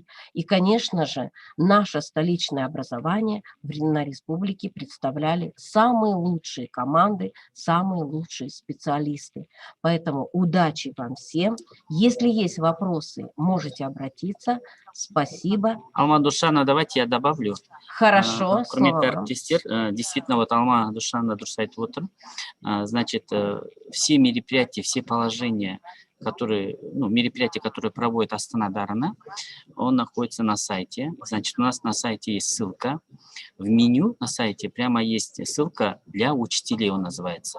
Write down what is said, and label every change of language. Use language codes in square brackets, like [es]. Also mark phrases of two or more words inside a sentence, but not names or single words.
[ru] И, конечно же, наше столичное образование на республике представляли самые лучшие команды, самые лучшие специалисты. Поэтому удачи вам всем. Если есть вопросы, можете обратиться. Спасибо. Алмадушана, давайте я добавлю. Хорошо. [kk] Құрметті әріптестер, [ru] действительно, вот [kk] Алмадушана дұрыс айтып отыр. [ru] Значит, все мероприятия, все положения, мероприятия, которые проводит Астана Дараны, он находится на сайте. Значит, у нас на сайте есть ссылка. В меню на сайте прямо есть ссылка для учителей, он называется.